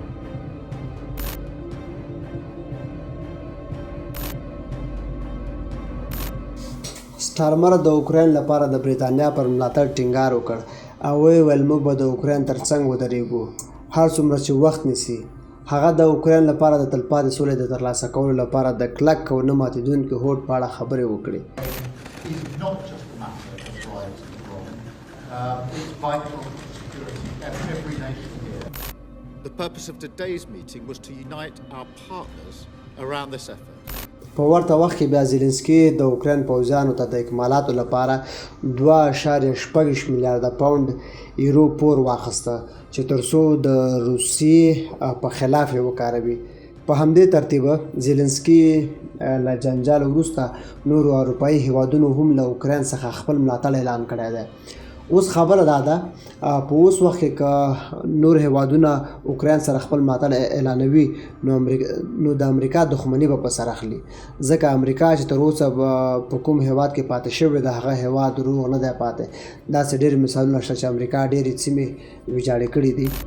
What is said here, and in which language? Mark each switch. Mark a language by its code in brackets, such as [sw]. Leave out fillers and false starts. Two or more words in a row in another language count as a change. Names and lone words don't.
[ps] سټارمر د اوکراین لپاره د برطانیا پر ملاتړ ټینګار وکړ او ویل موږ به د اوکراین ترڅنګ ودرېږو هر څومره چې وخت نیسي هغه د اوکراین لپاره د تلپاتې سولې د ترلاسه کولو لپاره د کلک او نه ماتېدونکي هوډ په اړه خبرې وکړې [en] It's vital to security of every nation here. The purpose of today's meeting was to unite our partners around this effort. [ps] په ورته وخت کې بیا زیلنسکي د اوکراین پوځیانو ته د اکمالاتو لپاره 2.6 میلیارده پاوند یورو پور واخیسته چې ترڅو د روسیې په خلاف یې وکاروي په همدې ترتیب زیلنسکي له جنجال وروسته نورو اروپایي هیوادونو هم له اوکراین څخه خپل ملاتړ اعلان کړی دی اوس خبره دا ده په اوس وخت کې که نور هیوادونه اوکراین سره خپل ملاتړ اعلانوي نو د امریکا دښمني به په سر اخلي ځکه امریکا چې تر اوسه په کوم هیواد کې پاتې شوی د هغه هیواد روغ نه دی پاتې داسې ډېر مثالونه شته چې امریکا ډېرې سیمې ویجاړې کړي دي